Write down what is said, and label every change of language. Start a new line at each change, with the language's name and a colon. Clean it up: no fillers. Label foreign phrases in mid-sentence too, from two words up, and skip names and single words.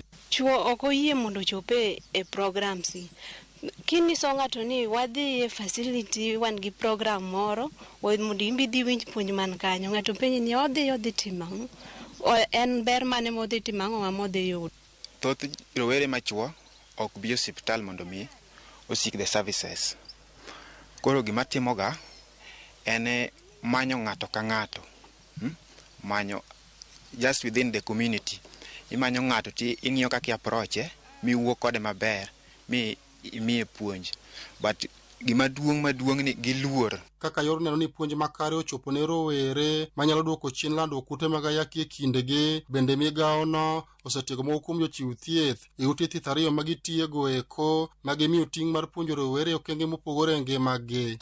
Luo (Kenya and Tanzania): Chuo ok oyie mondo chope e programs. Kinyiso ng'ato ni wadhi e facility wan gi program moro mondo imbi dhi winj puonj man kanyo, ng'ato penji ni odhi timo en ber mane modhi timo ang'o modhi yudo. Thoth rowere machuo ok bi osiptal mondo mi osik
English: the services.
Luo (Kenya and Tanzania): Koro gima timoga en manyo ng'ato ka ng'ato, manyo
English: just within the community.
Luo (Kenya and Tanzania): Imanyo ng'ato ti ing'iyo kaka approach mi wuok kode maber mi imiye puonj, but gima maduong' ni giluor. Kaka yor neno ni puonj makare ochopo ne rowere manyalo duoko chien lando kute mag ayaki e kindegi, bende migawo no osetiego moko kuom jochiw thieth e ute thieth 2 magitiego eko magimiyo ting' mar puonjo rowere okenge mopogore e ngimagi.